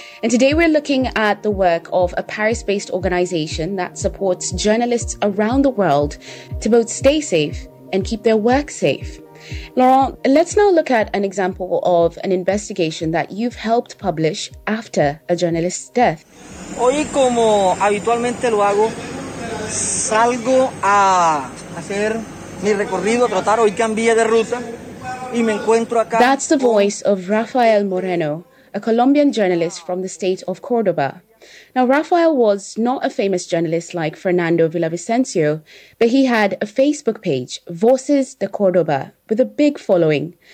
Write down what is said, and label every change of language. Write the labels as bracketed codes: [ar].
[en] And today we're looking at the work of a Paris-based organization that supports journalists around the world to both stay safe and keep their work safe. Laurent, let's now look at an example of an investigation that you've helped publish after a journalist's death. [es] Hoy, como habitualmente lo hago, salgo a hacer mi recorrido, a trotar. Hoy cambié de ruta. [en] That's the voice of Rafael Moreno, a Colombian journalist from the state of Cordoba. Now, Rafael was not a famous journalist like Fernando Villavicencio, but he had a Facebook page, Voces de Cordoba, with a big following.